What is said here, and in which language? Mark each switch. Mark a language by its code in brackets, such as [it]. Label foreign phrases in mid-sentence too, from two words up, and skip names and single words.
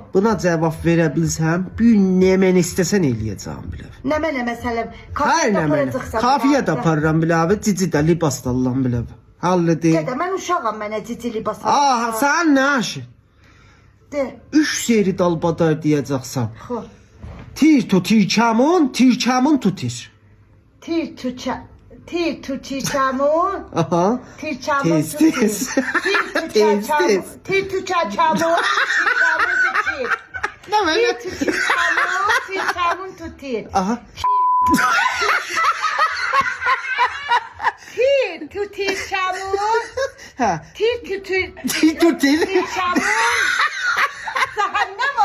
[az] Buna cavab verə bilsəm, bir nə mən istəsən eləyəcəm bilə. Nə məsələm? Hayır nə mən. Kafiyə də aparıram bilə, cici də libas da alıram bilə. Hallı deyil. Dədə, mən uşağam, mənə cici libas al. Ah, sən nə işin? De. 3 seri dalbadar deyəcəksən. Xoş. Tir tu tirkəmun, tirkəmun tutir. Tir tu çamun. Aha. Tir çamun Tez, tutir. tez. Tir tu Tez, çamun. tez. Tir tu çamun. Tir çamun tutir. Nə mənə? Tir tu çamun. Tir çamun tutir. Aha. Tir tu çamun. Hə. Tir tu Tir tu tir. çamun. Sen